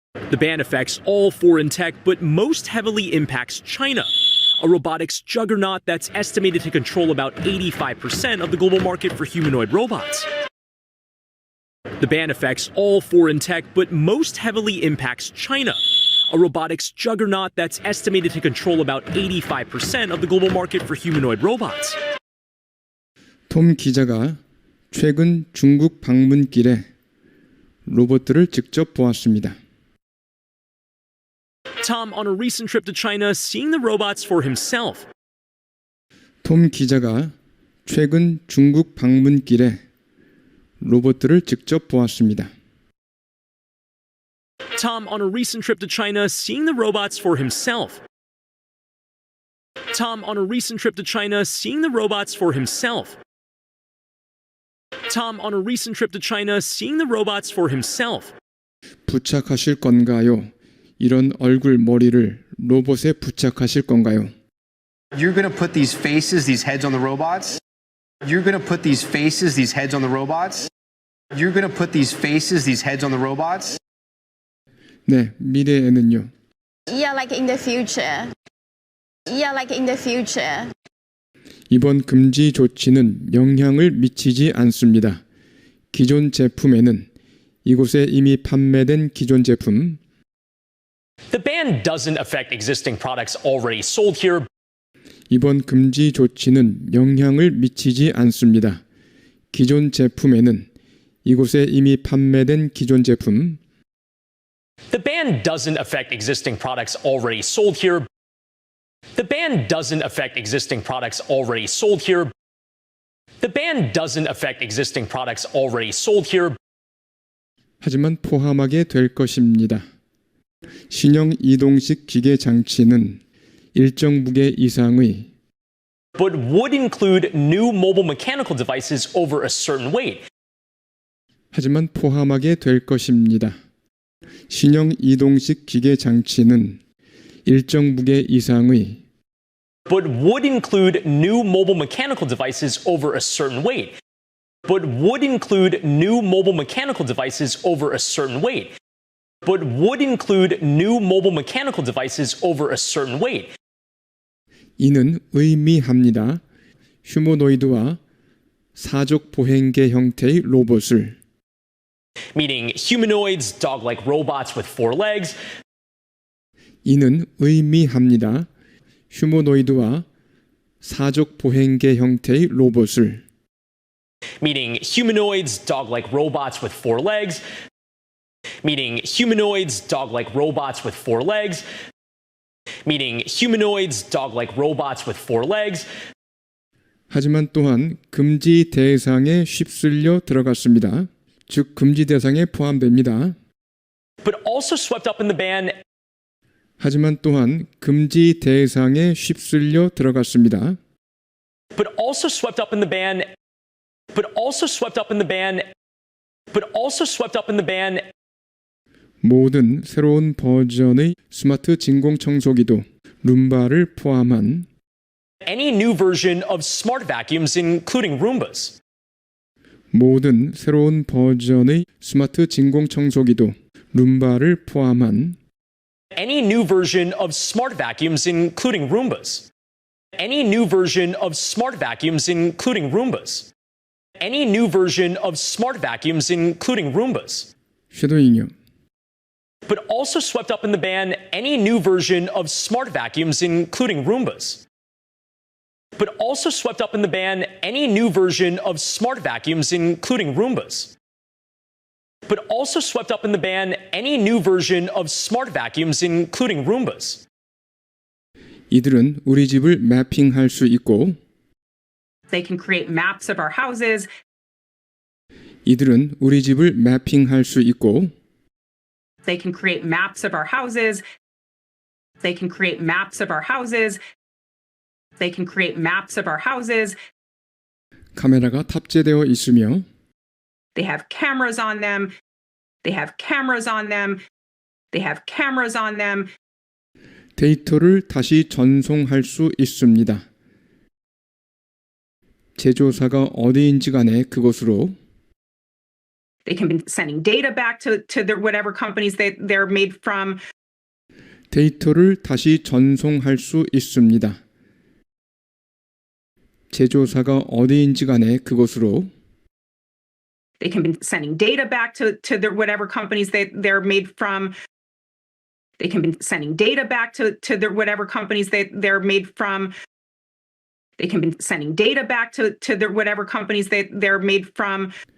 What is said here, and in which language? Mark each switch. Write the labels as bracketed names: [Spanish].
[English] The ban affects all foreign tech, but most heavily impacts China, a robotics juggernaut that's estimated to control about 85% of the global market for humanoid robots. The ban affects all foreign tech, but most heavily impacts China, a robotics juggernaut that's estimated to control about 85% of the global market for humanoid robots. [Korean] 톰 기자가 최근 중국 방문길에 로봇들을 직접 보았습니다. [English] Tom, on a recent trip to China, seeing the robots for himself. [Korean] 톰 기자가 최근 중국 방문길에 로봇들을 직접 보았습니다. [English] Tom, on a recent trip to China, seeing the robots for himself. Tom, on a recent trip to China, seeing the robots for himself. Tom, on a recent trip to China, seeing the robots for himself. [Korean] 부착하실 건가요? 이런 얼굴 머리를 로봇에 부착하실 건가요? [English] You're going to put these faces, these heads on the robots? You're going to put these faces, these heads on the robots? You're going to put these faces, these heads on the robots? [Korean] 네, 미래에는요. [English] Yeah, like in the future. Yeah, like in the future. [Korean] 이번 금지 조치는 영향을 미치지 않습니다. 기존 제품에는 이곳에 이미 판매된 기존 제품, [English] The ban doesn't affect existing products already sold here, [Korean] 이번 금지 조치는 영향을 미치지 않습니다. 기존 제품에는 이곳에 이미 판매된 기존 제품, [English] The ban doesn't affect existing products already sold here. The ban doesn't affect existing products already sold here. The ban doesn't affect existing products already sold here. [Korean] 하지만 포함하게 될 것입니다. 신형 이동식 기계 장치는 일정 무게 이상의 [English] But would include new mobile mechanical devices over a certain weight. [Korean] 하지만 포함하게 될 것입니다. 신형 이동식 기계 장치는 일정 무게 이상의 [English] But would include new mobile mechanical devices over a certain weight. But would include new mobile mechanical devices over a certain weight. But would include new mobile mechanical devices over a certain weight. [Korean] 이는 의미합니다. 휴머노이드와 사족 보행계 형태의 로봇을 [English] Meaning humanoids, dog-like robots with four legs. [Korean] 이는 의미합니다. 휴머노이드와 사족 보행계 형태의 로봇을 [English] Meaning humanoids, dog-like robots with four legs. Meaning humanoids, dog-like robots with four legs. Meaning humanoids, dog-like robots with four legs. [Korean] 하지만 또한 금지 대상에 휩쓸려 들어갔습니다. 즉 금지 대상에 포함됩니다. [English] But also swept up in the ban. [Korean] 하지만 또한 금지 대상에 휩쓸려 들어갔습니다. [English] But also swept up in the ban. But also swept up in the ban. But also swept up in the ban. [Korean] 모든 새로운 버전의 스마트 진공 청소기도 룸바를 포함한 [English] Any new version of smart vacuums, including Roombas. [Korean] 모든 새로운 버전의 스마트 진공 청소기도 룸바를 포함한 [English] Any new version of smart vacuums, including Roombas. Any new version of smart vacuums, including Roombas. Any new version of smart vacuums, including Roombas. [Korean] 쉐도잉요. [English] But also swept up in the ban any new version of smart vacuums, including Roombas. But also swept up in the ban any new version of smart vacuums, including Roombas. But also swept up in the ban any new version of smart vacuums, including Roombas. [Korean] 이들은 우리 집을 매핑할 수 있고 [English] They can create maps of our houses. [Korean] 이들은 우리 집을 매핑할 수 있고 [English] They can create maps of our houses. They can create maps of our houses. They can create maps of our houses. [Korean] 카메라가 탑재되어 있으며 [English] They have cameras on them. They have cameras on them. They have cameras on them. [Korean] 데이터를 다시 전송할 수 있습니다. 제조사가 어디인지 간에 그곳으로 [English] They can be sending data back to their whatever companies they're made from. [Korean] 데이터를 다시 전송할 수 있습니다. 제조사가 어디인지 간에 그곳으로 [English] They can be sending data back to their whatever companies they're made from. They can be sending data back to their whatever companies they're made from. They can be sending data back to their whatever companies they're made from.